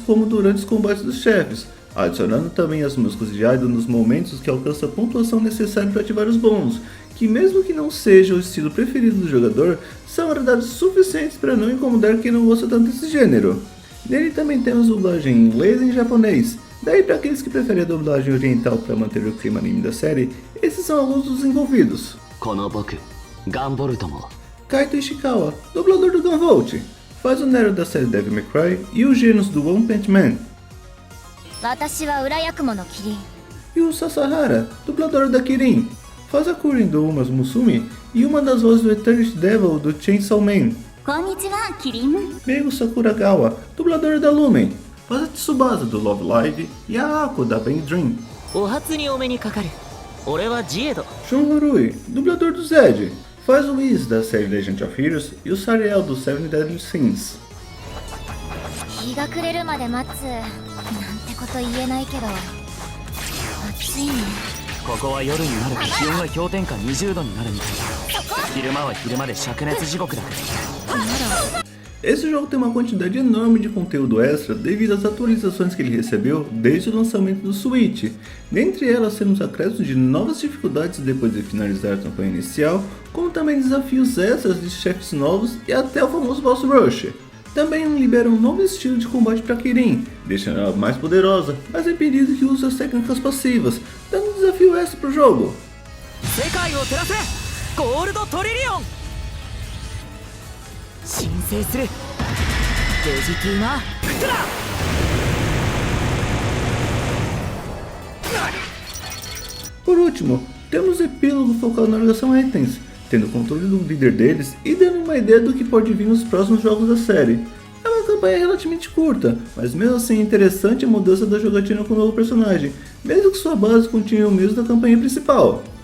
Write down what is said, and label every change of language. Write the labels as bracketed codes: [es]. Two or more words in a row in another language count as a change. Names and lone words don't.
[pt] como durante os combates dos chefes, adicionando também as músicas de idol nos momentos que alcança a pontuação necessária para ativar os bônus, que mesmo que não seja o estilo preferido do jogador, são agradables suficientes para não incomodar quem não gosta tanto desse gênero. Nele também temos dublagem em inglês e em japonês, daí para aqueles que preferem a dublagem oriental para manter o clima anime da série, esses são alguns dos envolvidos. [ja] この僕、ガンボルトも [pt] Kaito Ishikawa, dublador do Gunvolt, faz o Nero da série Devil May Cry e o Genos do One Punch Man. [ja] 私は裏八雲のキリン [pt] E E o Sasahara, dublador da Kirin, faz a Kurin do Uma Musume e uma das vozes do Eternity Devil do Chainsaw Man. [ja] こんにちはキリン [pt] Meigo Sakuragawa, dublador da Lumen, faz a Tsubasa do Love Live e a Ako da Bang Dream. [ja] お初にお目にかかる俺はジエド [pt] Shun Harui, dublador do Zed, faz o Whis da série Legend of Heroes e o Sariel do Seven Deadly Sins. [ja] 日が暮れるまで待つなんてこと言えないけど暑いね。ここは夜になると気温が氷点下20度になるみたいだ。昼間は昼間で灼熱地獄だ。 [pt] Esse jogo tem uma quantidade enorme de conteúdo extra devido às atualizações que ele recebeu desde o lançamento do Switch. Dentre elas temos acréscimos de novas dificuldades depois de finalizar a campanha inicial, como também desafios extras de chefes novos e até o famoso Boss Rush. Também libera um novo estilo de combate para Kirin, deixando ela mais poderosa, mas é pedido que use as técnicas passivas, dando um desafio extra para o jogo. [ja] 世界を照らせゴールドトリリオン申請するデジキーマプラ [pt] Por último, temos o epílogo focado na organização Itens, tendo controle do líder deles e dando uma ideia do que pode vir nos próximos jogos da série. É uma campanha relativamente curta, mas mesmo assim é interessante a mudança da jogatina com o novo personagem, mesmo que sua base continue o mesmo da campanha principal.